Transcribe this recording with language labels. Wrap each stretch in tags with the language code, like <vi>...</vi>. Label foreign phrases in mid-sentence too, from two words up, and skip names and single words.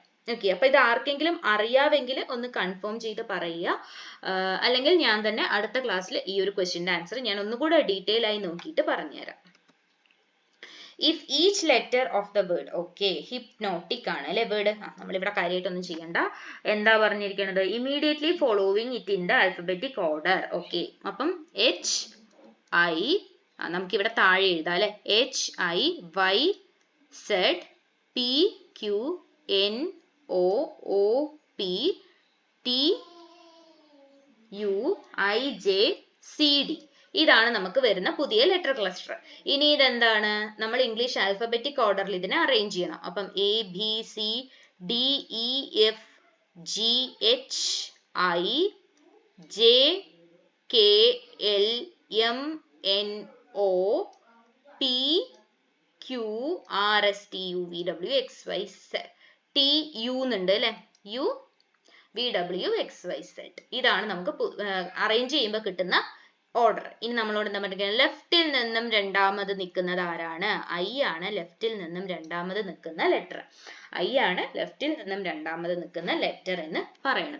<ml>ഓക്കെ, അപ്പൊ ഇത് ആർക്കെങ്കിലും അറിയാമെങ്കിൽ ഒന്ന് കൺഫേം ചെയ്ത് പറയുക, അല്ലെങ്കിൽ ഞാൻ തന്നെ അടുത്ത ക്ലാസ്സിൽ ഈ ഒരു ക്വസ്റ്റ്യന്റെ ആൻസർ ഞാൻ ഒന്നുകൂടെ ഡീറ്റെയിൽ ആയി നോക്കിയിട്ട് പറഞ്ഞുതരാം.</ml> <en>if each letter of the word,</en> <ml>ഓക്കെ, ഹിപ്നോട്ടിക് ആണ് അല്ലെ വേർഡ്, നമ്മളിവിടെ കാര്യമായിട്ടൊന്നും ചെയ്യണ്ട. എന്താ പറഞ്ഞിരിക്കുന്നത്,</ml> <en>immediately following it in the alphabetic order.</en> <ml>ഓക്കെ, അപ്പം H I, നമുക്കിവിടെ താഴെ എഴുതാം അല്ലെ,</ml> <en>HI Y Z P Q N O O P T U I J C D.</en> <ml>ഇതാണ് നമുക്ക് വരുന്ന പുതിയ</ml> <en>letter cluster.</en> <ml>ഇനി ഇതെന്താണ്, നമ്മൾ</ml> <en>English alphabetic order</en> <ml>ഇതിനെ അറേഞ്ച് ചെയ്യണം.</ml> <en>അപ്പം A B C D E F G H I J K L M N O P Q R S T U V W X Y Z T U എന്നുണ്ട് അല്ലെ, U V W X Y Z.</en> <ml>ഇതാണ് നമുക്ക് അറേഞ്ച് ചെയ്യുമ്പോൾ കിട്ടുന്ന ഓർഡർ. ഇനി നമ്മളോട് എന്താ പറയുക, ലെഫ്റ്റിൽ നിന്നും രണ്ടാമത് നിൽക്കുന്നത് ആരാണ്, I ആണ് ലെഫ്റ്റിൽ നിന്നും രണ്ടാമത് നിൽക്കുന്ന ലെറ്റർ. I ആണ് ലെഫ്റ്റിൽ നിന്നും രണ്ടാമത് നിൽക്കുന്ന ലെറ്റർ എന്ന് പറയുന്നത്.</ml>